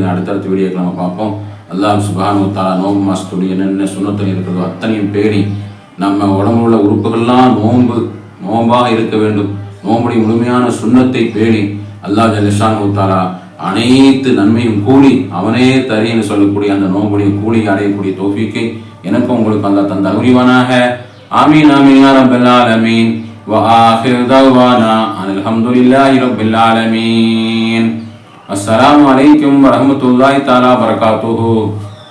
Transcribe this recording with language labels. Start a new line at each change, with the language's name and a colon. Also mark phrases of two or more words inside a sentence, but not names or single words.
Tamil: அடுத்தடுத்த வீடியோக்கு நம்ம பார்ப்போம். அல்லாஹ்
Arabic: سبحانه وتعالى
Tamil: நோம்பு மாதத்துடைய என்னென்ன சுன்னத்தில் இருக்கிறதோ அத்தனையும் பேணி நம்ம உடம்புல உள்ள உறுப்புகள்லாம் நோம்பாக இருக்க வேண்டும். நோம்புடைய முழுமையான சுன்னத்தை பேணி அல்லாஹ்
Arabic: جل شأنه وتعالى
Tamil: அனைத்து நன்மையும் கூலி அவனே தரேன்னு சொல்லக்கூடிய அந்த நோம்புடைய கூலி அடையக்கூடிய தௌஃபீக்கை எனக்கும் உங்களுக்கு அல்லாஹ் தந்த உரிவானாக.
Arabic: آمين آمين يا رب العالمين. وآخر دعوانا أن الحمد لله رب العالمين. السلام عليكم ورحمة الله تعالى وبركاته.